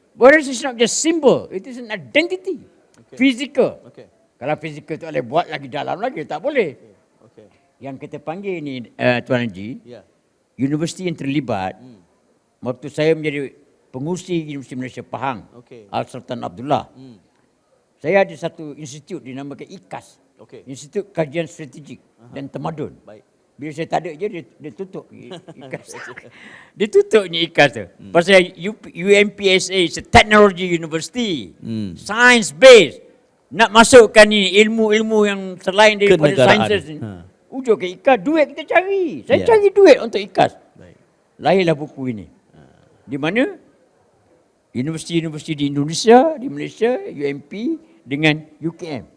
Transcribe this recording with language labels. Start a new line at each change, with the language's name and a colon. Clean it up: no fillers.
English: Whereas it's not just symbol, it is an identity. Physical.
Malay: Kalau physical tu boleh buat lagi dalam lagi, tak boleh. Yang kita panggil ni, Tuan Haji, universiti yang terlibat, waktu saya menjadi pengurusi Universiti Malaysia Pahang, Al-Sultan Abdullah, saya ada satu institut dinamakan IKAS, Okey. Institut Kajian Strategik dan Tamadun. Baik. Bila saya tak ada je, dia tutup IKAS. Dia tutupnya IKAS tu. Pasal
English: UMPSA is a technology university. Science based.
Malay: Nak masukkan ni ilmu-ilmu yang selain daripada Kenegaraan. sciences ni. Ujung ke IKAS, duit kita cari. Saya Ya. cari duit untuk IKAS. Baik. Lahirlah buku ini. Di mana universiti-universiti di Indonesia, di Malaysia, UMP dengan UKM